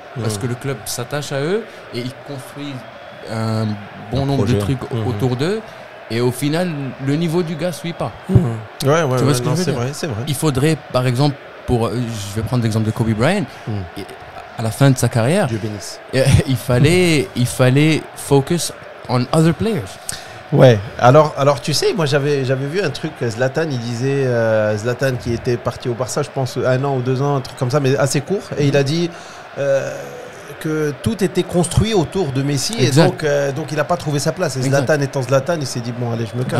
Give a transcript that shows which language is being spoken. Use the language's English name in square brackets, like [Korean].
[French] Parce que le club s'attache à eux et ils construisent un bon nombre de trucs autour d'eux. Et au final, le niveau du gars ne suit pas. Tu vois ce que je veux dire ? C'est vrai. Il faudrait, par exemple, je vais prendre l'exemple de Kobe Bryant, à la fin de sa carrière, Dieu bénisse. il fallait [English] focus on other players. [French] Ouais, alors tu sais, moi j'avais vu un truc, Zlatan, il disait, Zlatan qui était parti au Barça, je pense 1 an ou 2 ans, un truc comme ça, mais assez court, et il a dit que tout était construit autour de Messi, exact. Et donc il n'a pas trouvé sa place. Et Zlatan étant Zlatan, il s'est dit bon allez, je me casse.